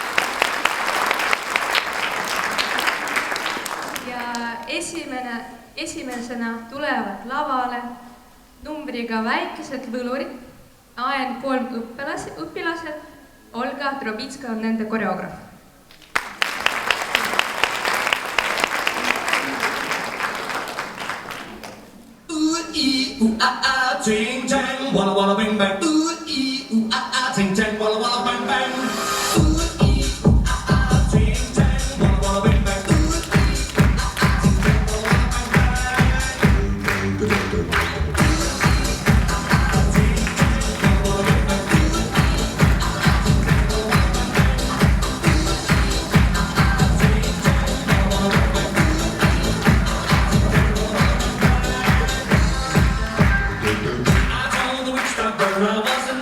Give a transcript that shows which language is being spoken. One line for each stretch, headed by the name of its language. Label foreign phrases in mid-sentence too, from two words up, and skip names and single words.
Estonian: Ja esimesena tulevad lavale numbriga Väikesed võlurid, AN3 õpilased, Olga Trobitska on nende koreograaf. Ching chang, walla walla bang bang. Ooh ee ooh ah ching chang, walla walla bang bang. Ooh ee ooh ah ching chang, walla walla bang bang. Ooh ee ooh ah ching chang, walla walla bang bang. Ooh ee ooh ah ching chang, walla walla bang bang. Ooh ee ooh ah ching chang, walla walla bang bang. Ooh ee ooh ah ching chang, walla walla bang bang.
English: I told the witch doctor I was